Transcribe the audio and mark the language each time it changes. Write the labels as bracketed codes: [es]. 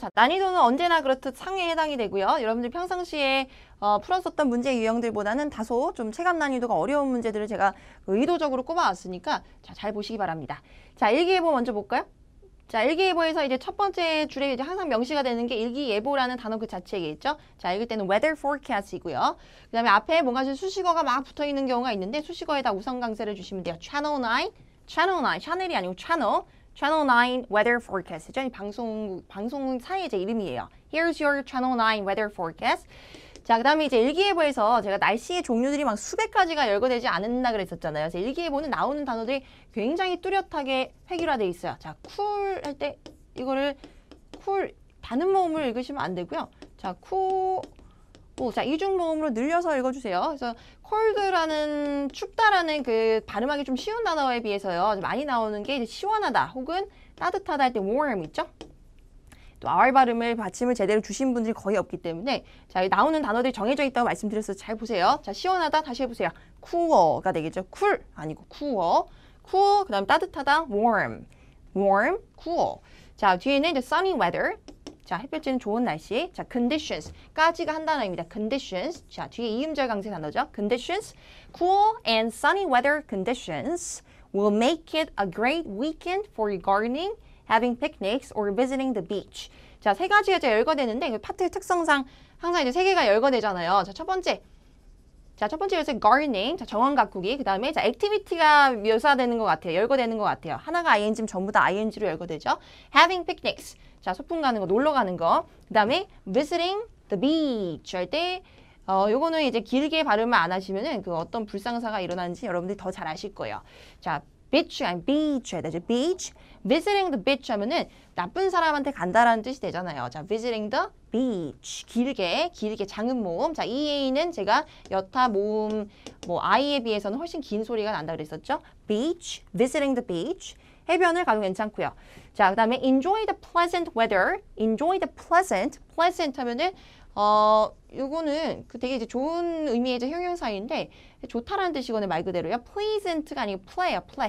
[ko] 자, 난이도는 언제나 그렇듯 상위에 해당이 되고요. 여러분들 평상시에 풀었었던 문제 유형들보다는 다소 좀 체감 난이도가 어려운 문제들을 제가 의도적으로 꼽아왔으니까 자, 잘 보시기 바랍니다. 자, 일기예보 먼저 볼까요? 자, 일기예보에서 이제 첫 번째 줄에 이제 항상 명시가 되는 게 일기예보라는 단어 그 자체겠죠. 자, 읽을 때는 [en] weather forecast [ko] 이고요. 그 다음에 앞에 뭔가 수식어가 막 붙어 있는 경우가 있는데 수식어에다 우선 강세를 주시면 돼요. [en] Channel 9, [ko] 샤넬이 아니고 [en] Channel 9 weather forecast죠. [ko] 이 방송사의 제 이름이에요. [en] Here's your Channel 9 weather forecast. [ko] 자, 그 다음에 이제 일기예보에서 제가 날씨의 종류들이 막 수백 가지가 열거되지 않았나 그랬었잖아요. 그래서 일기예보는 나오는 단어들이 굉장히 뚜렷하게 획일화되어 있어요. 자, 쿨 할 때 이거를 쿨 단음 모음을 읽으시면 안 되고요. 자, 자, 이중 모음으로 늘려서 읽어주세요. 그래서 cold라는 춥다라는 그 발음하기 좀 쉬운 단어에 비해서요. 많이 나오는 게 이제 시원하다 혹은 따뜻하다 할 때 warm 있죠? 또 R 발음을 받침을 제대로 주신 분들이 거의 없기 때문에 자, 나오는 단어들이 정해져 있다고 말씀드렸어서 잘 보세요. 자, 시원하다 다시 해보세요. cool가 되겠죠. cool 아니고 cool 그 다음 따뜻하다 warm cool. 자, 뒤에는 이제 [en] sunny weather. [ko] 자, 햇볕 쬐는 좋은 날씨. 자, conditions까지가 한 단어입니다. [en] conditions. [ko] 자, 뒤에 이음절 강세 단어죠. [en] conditions. Cool and sunny weather conditions will make it a great weekend for gardening, having picnics, or visiting the beach. [ko] 자, 세 가지가 이제 열거되는데 파트의 특성상 항상 이제 세 개가 열거되잖아요. 자, 첫 번째 요새 gardening, 자, 정원 가꾸기. 그 다음에 자, activity가 묘사되는 것 같아요. 열거되는 것 같아요. 하나가 ing면 전부 다 ing로 열거되죠. [en] having picnics. [ko] 자, 소풍 가는 거, 놀러 가는 거. 그 다음에 [en] visiting the beach [ko] 할 때 요거는 이제 길게 발음을 안 하시면은 그 어떤 불상사가 일어나는지 여러분들이 더 잘 아실 거예요. 자, beach 아니 beach 해야 되죠. [en] beach. visiting the beach [ko] 하면은 나쁜 사람한테 간다라는 뜻이 되잖아요. 자, [en] visiting the beach. [ko] 길게 장음 모음. 자, 이 A는 제가 여타 모음 뭐 I에 비해서는 훨씬 긴 소리가 난다 그랬었죠. [en] beach, visiting the beach. [ko] 해변을 가도 괜찮고요. 자, 그다음에 [en] enjoy the pleasant weather. enjoy the pleasant. [ko] pleasant 하면은 요거는 그 되게 이제 좋은 의미의 이제 형용사인데 좋다라는 뜻이거든요. 말 그대로요. pleasant가 아니고 play예요.